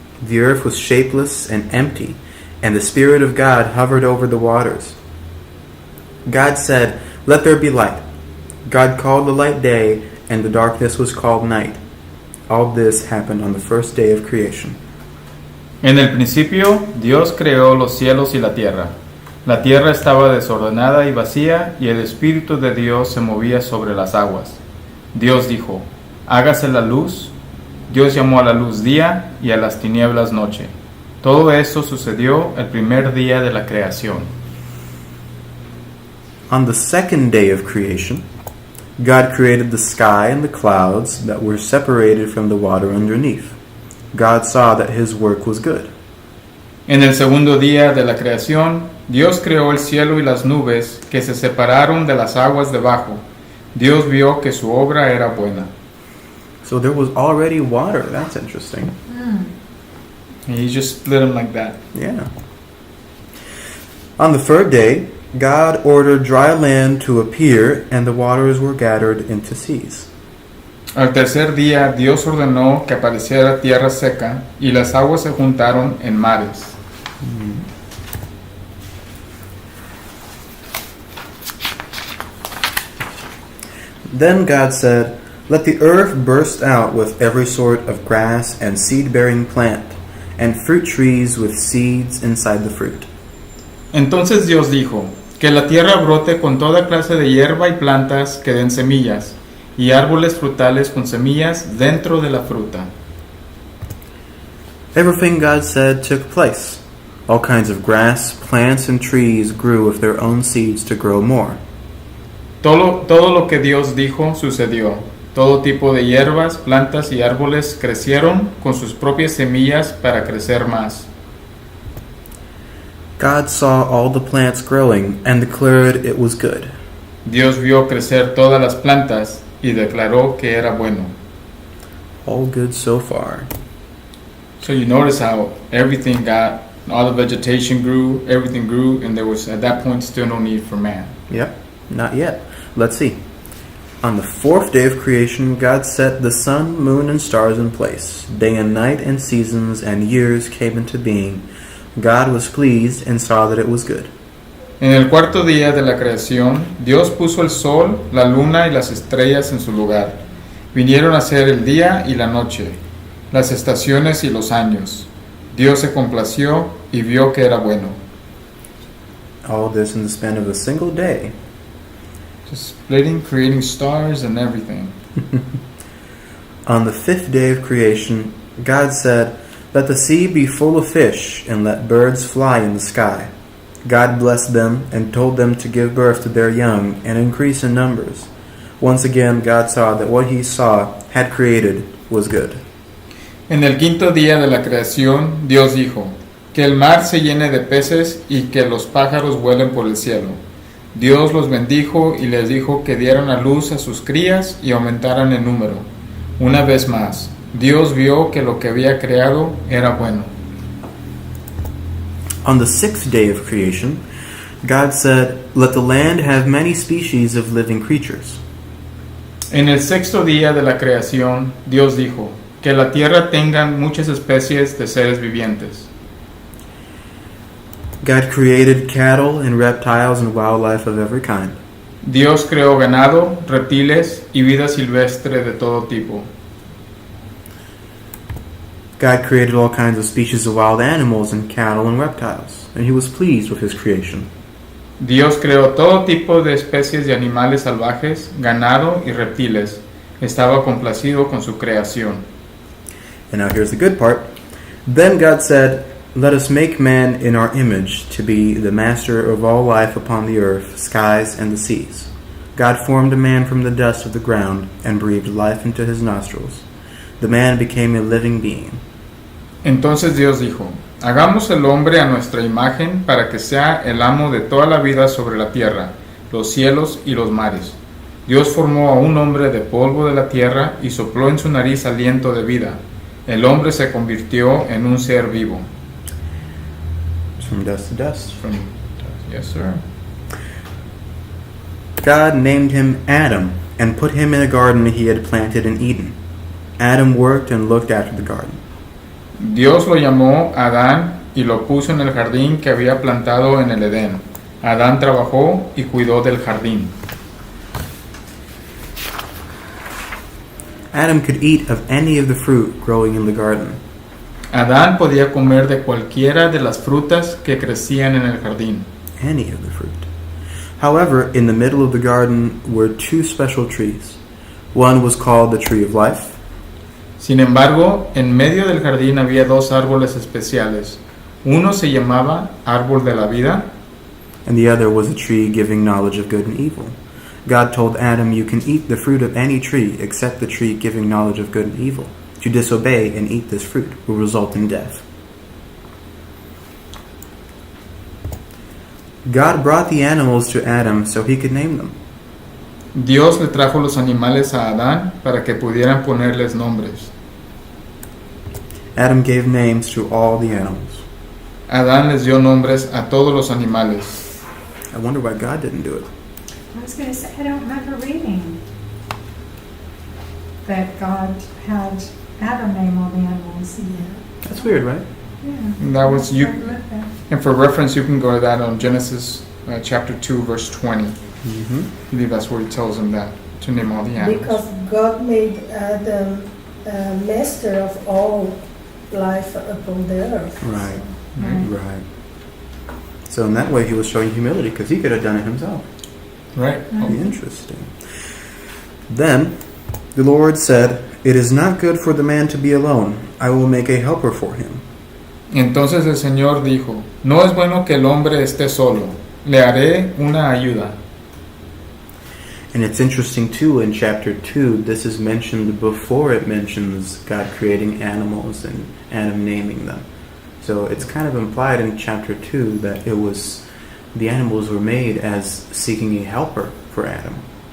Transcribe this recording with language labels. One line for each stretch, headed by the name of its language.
English: The earth was shapeless and empty, and the Spirit of God hovered over the waters. God said, "Let there be light." God called the light day, and the darkness was called night. All this happened on the first day of creation.
Spanish: En el principio, Dios creó los cielos y la tierra. La tierra estaba desordenada y vacía, y el Espíritu de Dios se movía sobre las aguas. Dios dijo, hágase la luz. Dios llamó a la luz día y a las tinieblas noche. Todo esto sucedió el primer día de la creación.
English: On the second day of creation, God created the sky and the clouds that were separated from the water underneath. God saw that his work was good.
Spanish: En el segundo día de la creación, Dios creó el cielo y las nubes que se separaron de las aguas debajo. Dios vio que su obra era buena.
English: So there was already water. That's interesting. And he just split them like that. Yeah. On the third day, God ordered dry land to appear, and the waters were gathered into seas.
Spanish: Al tercer día, Dios ordenó que apareciera tierra seca y las aguas se juntaron en mares.
English: Then God said, "Let the earth burst out with every sort of grass and seed-bearing plant, and fruit trees with seeds inside the fruit."
Spanish: Entonces Dios dijo, que la tierra brote con toda clase de hierba y plantas que den semillas, y árboles frutales con semillas dentro de la fruta.
English: Everything God said took place. All kinds of grass, plants, and trees grew with their own seeds to grow more.
Spanish: Todo lo que Dios dijo sucedió. Todo tipo de hierbas, plantas y árboles crecieron con sus propias semillas para crecer más.
English: God saw all the plants growing and declared it was good.
Spanish: Dios vio crecer todas las plantas y declaró que era bueno.
English: All good so far. So you notice how everything got, all the vegetation grew, everything grew, and there was at that point still no need for man. Yep, not yet. Let's see. On the fourth day of creation, God set the sun, moon, and stars in place. Day and night and seasons and years came into being. God was pleased and saw that it was good.
Spanish: En el cuarto día de la creación, Dios puso el sol, la luna y las estrellas en su lugar. Vinieron a ser el día y la noche, las estaciones y los años. Dios se complació y vio que era bueno.
English: All this in the span of a single day. Just splitting, creating stars and everything. On the fifth day of creation, God said, "Let the sea be full of fish, and let birds fly in the sky." God blessed them and told them to give birth to their young and increase in numbers. Once again, God saw that what he had created was good.
Spanish: En el quinto día de la creación, Dios dijo, que el mar se llene de peces y que los pájaros vuelen por el cielo. Dios los bendijo y les dijo que dieran a luz a sus crías y aumentaran en número. Una vez más, Dios vio que lo que había creado era bueno.
English: On the sixth day of creation, God said, "Let the land have many species of living creatures."
Spanish: En el sexto día de la creación, Dios dijo, que la tierra tenga muchas especies de seres vivientes.
English: God created cattle and reptiles and wildlife of every kind.
Spanish: Dios creó ganado, reptiles y vida silvestre de todo tipo.
English: God created all kinds of species of wild animals and cattle and reptiles, and he was pleased with his creation.
Spanish: Dios creó todo tipo de especies de animales salvajes, ganado y reptiles. Estaba complacido con su creación.
English: And now here's the good part. Then God said, "Let us make man in our image to be the master of all life upon the earth, skies, and the seas." God formed a man from the dust of the ground and breathed life into his nostrils. The man became a living being.
Spanish: Entonces Dios dijo, hagamos el hombre a nuestra imagen para que sea el amo de toda la vida sobre la tierra, los cielos y los mares. Dios formó a un hombre de polvo de la tierra y sopló en su nariz aliento de vida. El hombre se convirtió en un ser vivo.
English: From dust to dust. Yes, sir. God named him Adam and put him in a garden he had planted in Eden. Adam worked and looked after the garden.
Spanish: Dios lo llamó Adán y lo puso en el jardín que había plantado en el Edén. Adán trabajó y cuidó del jardín.
English: Adam could eat of any of the fruit growing in the garden.
Spanish: Adán podía comer de cualquiera de las frutas que crecían en el jardín.
English: Any of the fruit. However, in the middle of the garden were two special trees. One was called the tree of life,
Spanish: Sin embargo, en medio del jardín había dos árboles especiales. Uno se llamaba árbol de la vida
English: and the other was a tree giving knowledge of good and evil. God told Adam, "You can eat the fruit of any tree except the tree giving knowledge of good and evil. To disobey and eat this fruit will result in death." God brought the animals to Adam so he could name them.
Spanish: Dios le trajo los animales a Adán para que pudieran ponerles nombres.
English: Adam gave names to all the animals.
Spanish: Adán les dio nombres a todos los animales.
English: I wonder why God didn't do it. I was going to say, I don't remember reading that God had Adam name all the animals. That's weird, right? Yeah. And that was you. I read that. And for reference, you can go to that on Genesis chapter 2, verse 20. Mm-hmm. I believe that's where he tells them that, to name all the animals. Because God made Adam master of all life upon the earth. Right, Right. right. So in that way, he was showing humility because he could have done it himself. Right? Interesting. Then the Lord said, "It is not good for the man to be alone. I will make a helper for him."
Spanish: Entonces el Señor dijo, no es bueno que el hombre esté solo, le haré una ayuda.
English: And it's interesting too, in chapter 2, this is mentioned before it mentions God creating animals and Adam naming them. So it's kind of implied in chapter 2 that it was, the animals were made as seeking a helper for Adam.